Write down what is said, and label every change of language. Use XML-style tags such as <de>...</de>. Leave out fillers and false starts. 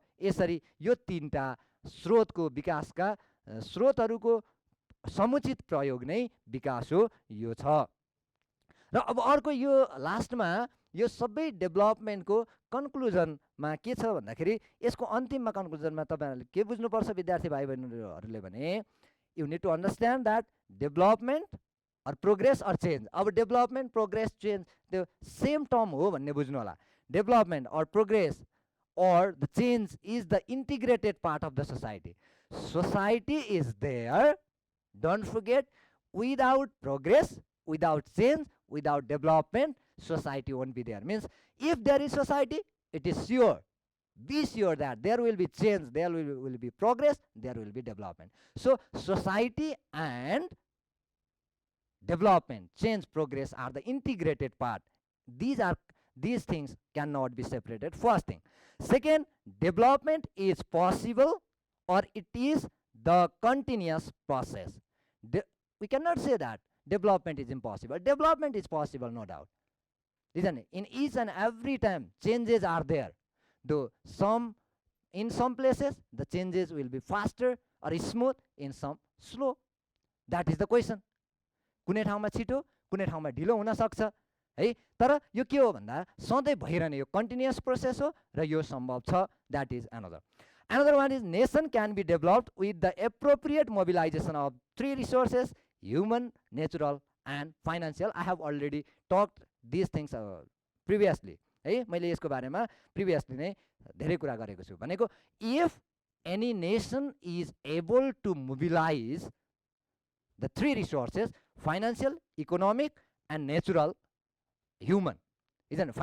<ne>यसरी यो तीनटा स्रोतको विकासका स्रोतहरूको समुचित प्रयोग नै विकास हो, यो छ। र अब अर्को यो लास्टमा यो सबै डेभलपमेन्टको कन्क्लुजनमा के छ भन्दाखेरि यसको अन्तिममा कन्क्लुजनमा तपाईहरुले के बुझ्नुपर्छ विद्यार्थी भाइ बहिनीहरूले भने</ne> <en>you need to understand that development or progress or change. अब development, progress, change the same term</en> <ne>हो भन्ने बुझ्नु होला।</ne> <en>Development or progress or the change is the integrated part of the society. Society is there, don't forget, without progress, without change, without development, society won't be there. Means if there is society, it is sure, be sure that there will be change, there will be progress, there will be development. So society and development, change, progress are the integrated part. These things cannot be separated. First thing. Second, development is possible or it is the continuous process. We cannot say that development is impossible. Development is possible, no doubt, isn't it? In each and every time changes are there, though in some places the changes will be faster or smooth, in some slow. That is the question.</en> <ne>कुनै ठाउँमा छिटो, कुनै ठाउँमा ढिलो हुन सक्छ है, तर यो के हो भन्दा सधैँ भइरहने यो कन्टिन्युअस प्रोसेस हो र यो सम्भव छ.</ne> <en>That is another one is nation can be developed with the appropriate mobilization of three resources: human, natural and financial. I have already talked these things previously है,</en> <ne>मैले यसको बारेमा प्रिभियसली नै धेरै कुरा गरेको छु भनेको</ne> <en>if any nation is able to mobilize the three resources: financial, economic and natural, human, isn't it?</en>